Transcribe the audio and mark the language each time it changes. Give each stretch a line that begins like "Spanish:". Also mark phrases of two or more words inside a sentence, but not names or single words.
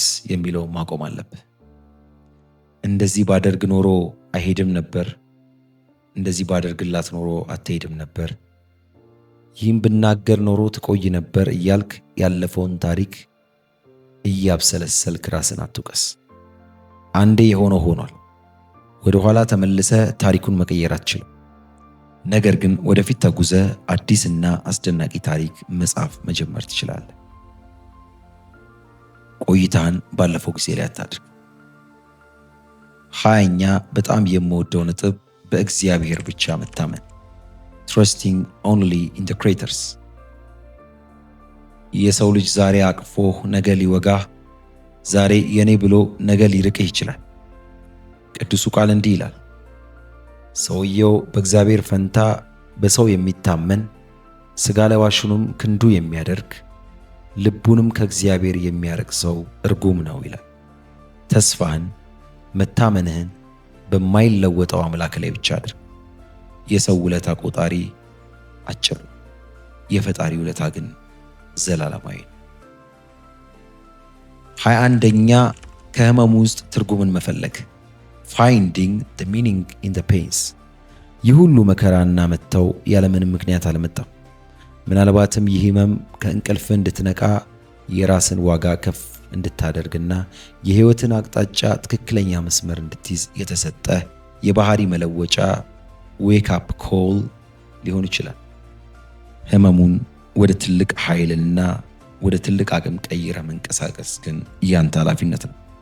Amharic: የሚለው ማቆም አለብህ። እንደዚህ ባደርግ ኖሮ አይሄድም ነበር፣ እንደዚህ ባደርግላት ኖሮ አትሄድም ነበር፣ ይህም ብናገር ኖሮ ትቆይ ነበር እያልክ ያለፈውን ታሪክ እያብሰለሰልክ ራስን አትውቀስ። አንዴ የሆነው ሆኗል። ወደ ኋላ ተመልሰ ታሪኩን መቀየር አትችልም። ነገር ግን ወደፊት ተጉዘ አዲስና አስደናቂ ታሪክ መጻፍ መጀመር ትችላለህ። ቆይታህን ባለፈው ጊዜ ላይ አታድርግ። 20ኛ በጣም የምወደው ነጥብ በእግዚአብሔር ብቻ መታመን
English: trusting only in the creators።
Amharic: የሰው ልጅ ዛሬ አቅፎህ ነገ ሊወጋህ፣ ዛሬ የኔ ብሎ ነገ ሊርቅህ ይችላል። ቅዱሱ ቃል እንዲህ ይላል፣ ሰውየው በእግዚአብሔር ፈንታ በሰው የሚታመን ሥጋ ለባሹንም ክንዱ የሚያደርግ ልቡንም ከእግዚአብሔር የሚያርቅ ሰው እርጉም ነው ይላል። ተስፋህን መታመንህን በማይለወጠው አምላክ ላይ ብቻ አድርግ። የሰው ውለታ ቆጣሪ አጭር ነው፣ የፈጣሪ ውለታ ግን ዘላለማዊ ነው። 21ኛ ከህመሙ ውስጥ ትርጉምን መፈለግ
English: finding the meaning in the pains።
Amharic: ይህ ሁሉ መከራና መተው ያለምንም ምክንያት አልመጣም። ምናልባትም ይህ ህመም ከእንቅልፍ እንድትነቃ የራስን ዋጋ ከፍ እንድታደርግና የህይወትን አቅጣጫ ትክክለኛ መስመር እንድትይዝ የተሰጠ የባህሪ መለወጫ
English: wake up call
Amharic: ሊሆን ይችላል። ህመሙን ወደ ትልቅ ኃይልና ወደ ትልቅ አቅም ቀይረ መንቀሳቀስ ግን ያንተ ኃላፊነት ነው።